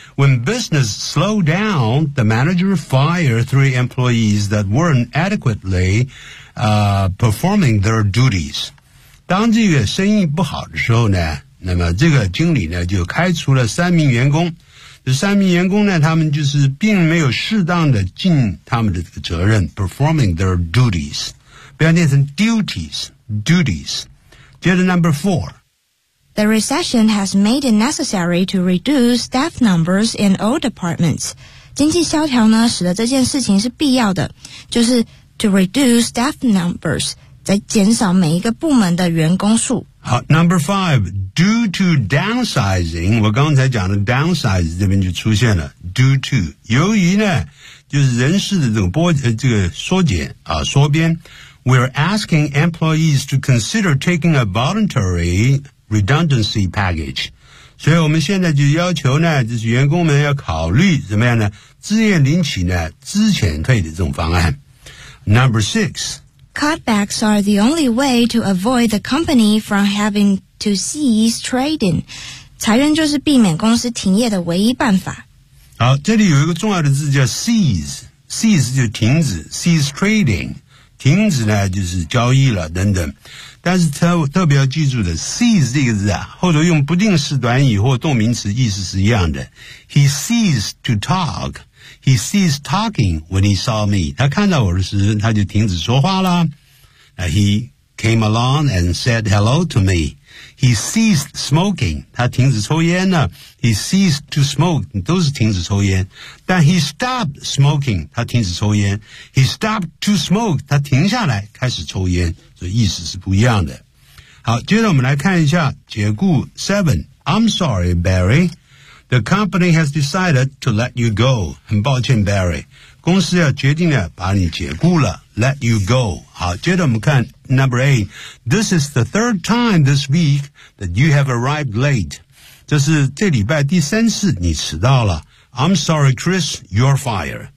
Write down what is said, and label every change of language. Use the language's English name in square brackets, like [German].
[English] When business slowed down, the manager fired three employees that weren't adequately, performing their duties. [Chinese] 当这个生意不好的时候呢，那么这个经理呢就开除了三名员工。这三名员工呢，他们就是并没有适当的尽他们的这个责任 ， [English] performing their duties， [Chinese] 不要念成 duties。接着 number four， [English] the recession has made it necessary to reduce staff numbers in all departments。 [Chinese] 经济萧条呢，使得这件事情是必要的，就是 [English] to reduce staff numbers。 [Chinese] 在减少每一个部门的员工数。 [English] 好 ,number five, due to downsizing, [Chinese] 我刚才讲的 [English] downsize 这边就出现了 ,due to, [Chinese] 由于呢就是人事的这个缩减啊缩编 [English] ,we're asking employees to consider taking a voluntary redundancy package. [Chinese] 所以我们现在就要求呢就是员工们要考虑怎么样呢自愿领取呢资遣退的这种方案。 [English] Number six, Cutbacks are the only way to avoid the company from having to cease trading. [Chinese] 裁员就是避免公司停业的唯一办法。好，这里有一个重要的字叫 cease 就停止 [English] cease trading, [Chinese] 停止呢就是交易了等等。但是特别要记住的 cease 这个字啊，后头用不定式短语或动名词意思是一样的。 [English] He ceased to talk. He ceased talking when he saw me. [Chinese] 他看到我的时候他就停止说话了。 [English] He came along and said hello to me. He ceased smoking. [Chinese] 他停止抽烟了。 [English] He ceased to smoke. [Chinese] 都是停止抽烟。但 [English] he stopped smoking. [Chinese] 他停止抽烟。 [English] He stopped to smoke. [Chinese] 他停下来开始抽烟。所以意思是不一样的。好，接着我们来看一下解雇 7. [English] I'm sorry, Barry. The company has decided to let you go. [Chinese] 很抱歉 Barry. 公司要决定了把你解雇了 [English] Let you go. [Chinese] 好，接着我们看 Number 8. [English] This is the third time this week that you have arrived late. [Chinese] 这是这礼拜第三次你迟到了 [English] I'm sorry, Chris. You're fired.